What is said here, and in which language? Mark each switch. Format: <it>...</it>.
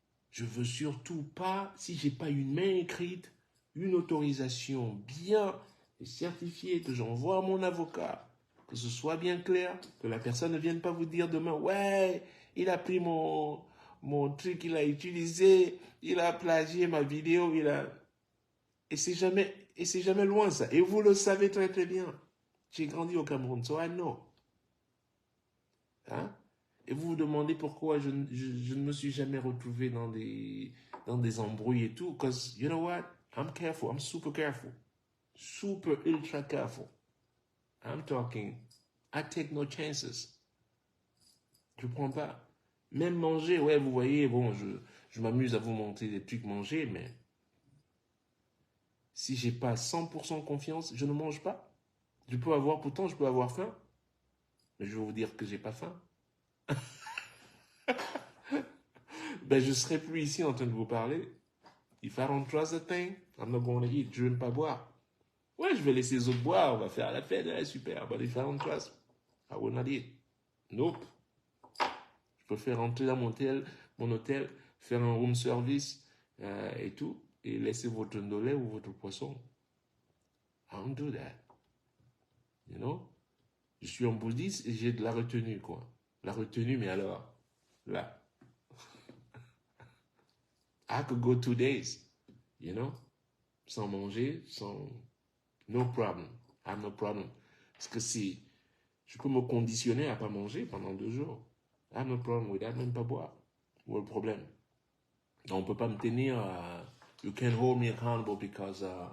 <fr>Je veux surtout pas, si j'ai pas une main écrite, une autorisation bien certifiée que j'envoie à mon avocat, que ce soit bien clair, que la personne ne vienne pas vous dire demain, ouais, il a pris mon truc, il a utilisé, il a plagié ma vidéo, et c'est jamais loin ça. Et vous le savez très très bien. J'ai grandi au Cameroun,</fr> <en>so I know.</en> <fr>Hein? Et vous vous demandez pourquoi je ne me suis jamais retrouvé dans des embrouilles et tout.</fr> <en>Because, you know what? I'm careful. I'm super careful. Super ultra careful. I'm talking. I take no chances.</en> <fr>Je prends pas. Même manger, ouais, vous voyez, bon, je m'amuse à vous montrer des trucs manger, mais si j'ai pas 100% confiance, je ne mange pas. Pourtant, je peux avoir faim, mais je vais vous dire que j'ai pas faim. Ben, je serai plus ici en train de vous parler.</fr> <en>If I don't trust a thing, I'm not going to eat.</en> <fr>Je vais même pas boire. Ouais, je vais laisser les autres boire, on va faire la fête, ouais, super.</fr> <en>But if I don't trust, I will not eat. Nope.</en> <fr>Je préfère rentrer dans mon hôtel, faire un room service et tout, et laisser votre ndolé ou votre poisson.</fr> <en>I don't do that.</en> <fr>You know? Je suis un bouddhiste et j'ai de la retenue, quoi. La retenue, mais alors, là.</fr> <en>I could go 2 days, you know?</en> <fr>Sans manger, sans...</fr> <en>No problem. I have no problem.</en> <fr>Parce que si je peux me conditionner à pas manger pendant 2 jours,</fr> <en>I have no problem with that,</en> <fr>même pas boire. Où est le problème? On ne peut pas me tenir...</fr> <en>you can't hold me accountable because...</en>